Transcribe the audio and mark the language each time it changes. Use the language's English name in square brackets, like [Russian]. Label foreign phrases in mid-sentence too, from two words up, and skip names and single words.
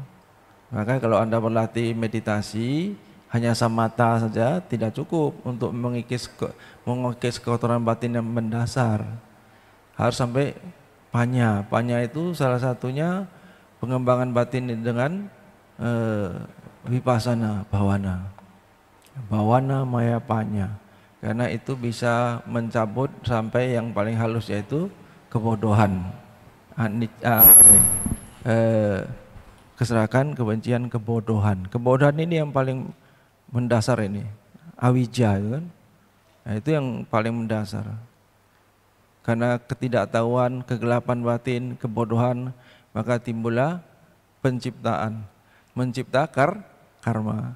[Indonesian] Maka kalau Anda berlatih meditasi hanya samatha saja tidak cukup untuk mengikis kotoran batin yang mendasar. Harus sampai panya. Panya itu salah satunya pengembangan batin dengan [Pali] vipassana bhavana. Bhavana maya panya. [Indonesian] Karena itu bisa mencabut sampai yang paling halus, yaitu kebodohan, keserakan, kebencian, kebodohan. Kebodohan ini yang paling mendasar ini, awija itu kan. Nah, itu yang paling mendasar. Karena ketidaktahuan, kegelapan batin, kebodohan, maka timbullah penciptaan, mencipta karma.